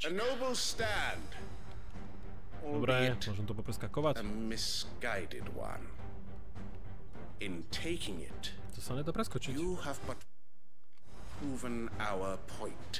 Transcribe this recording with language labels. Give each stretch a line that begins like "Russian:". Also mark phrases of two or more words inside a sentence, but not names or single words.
English: A noble stand.
Slovak: Dobre, môžem to popreskakovať.
English: A misguided one. In taking it,
Slovak: To sa nedá preskočiť.
English: you have but proven our point.